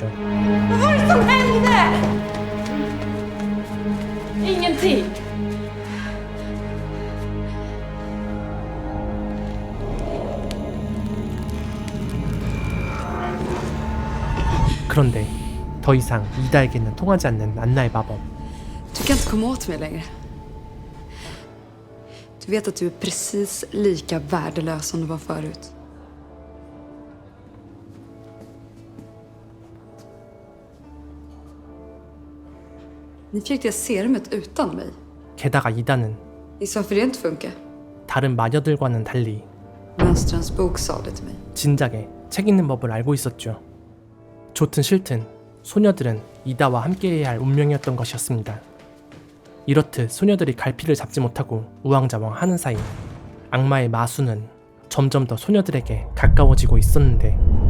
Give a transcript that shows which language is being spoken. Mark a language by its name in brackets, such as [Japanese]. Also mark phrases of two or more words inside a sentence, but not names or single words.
[Swedish] Vad var det som hände? Ingenting. [Korean] 그런데 더 이상 이다에게는 통하지 않는 안나의 마법. [Swedish] Du kan inte komma åt mig längre. Du vet att du är precis lika värdelös som du var förut. Ni fick det serumet utan mig. [Korean] 게다가 이다는 [Swedish] Gissa varför det inte funkar. [Korean] 다른 마녀들과는 달리 [Swedish] Mönstrens bok sa det till mig. [Korean] 진작에 책 읽는 법을 알고 있었죠. 좋든 싫든 소녀들은 이다와 함께해야 할 운명이었던 것이었습니다. 이렇듯 소녀들이 갈피를 잡지 못하고 우왕좌왕하는 사이 악마의 마수는 점점 더 소녀들에게 가까워지고 있었는데